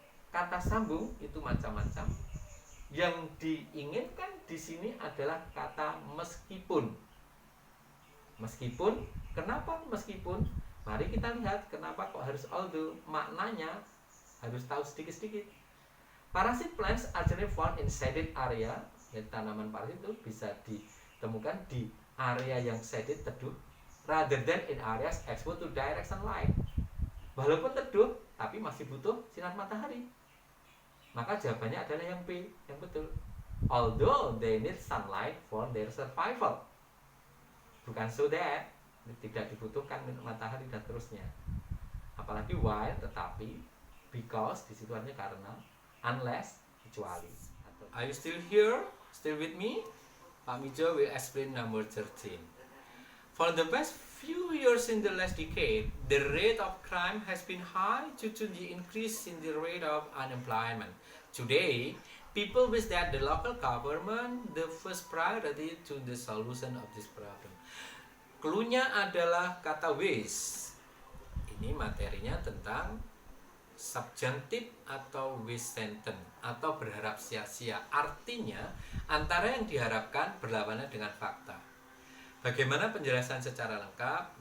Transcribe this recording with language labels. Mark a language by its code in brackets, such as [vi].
[id] Kata sambung itu macam-macam. Yang diinginkan di sini adalah kata meskipun. Meskipun, kenapa meskipun? Mari kita lihat kenapa kok harus although. Maknanya harus tahu sedikit-sedikit. [en] Parasite plants are generally found in shaded area. [id] Ya, tanaman parasit itu bisa ditemukan di area yang shaded, teduh, [en] rather than in areas exposed to direct sunlight. [id] Walaupun teduh, tapi masih butuh sinar matahari. Maka jawabannya adalah yang B, yang betul. [en] Although they need sunlight for their survival. [id] Bukan so that, tidak dibutuhkan matahari dan terusnya. Apalagi while, tetapi, because, di situ artinya karena, unless, kecuali. [en] Are you still here? Still with me? Pak Mijo will explain number 13. For the past few years in the last decade, the rate of crime has been high due to the increase in the rate of unemployment. Today, people wish that the local government the first priority to the solution of this problem. [id] Cluenya adalah kata wish. Ini materinya tentang subjunctive atau wish sentence atau berharap sia-sia. Artinya antara yang diharapkan berlawanan dengan fakta. Bagaimana penjelasan secara lengkap?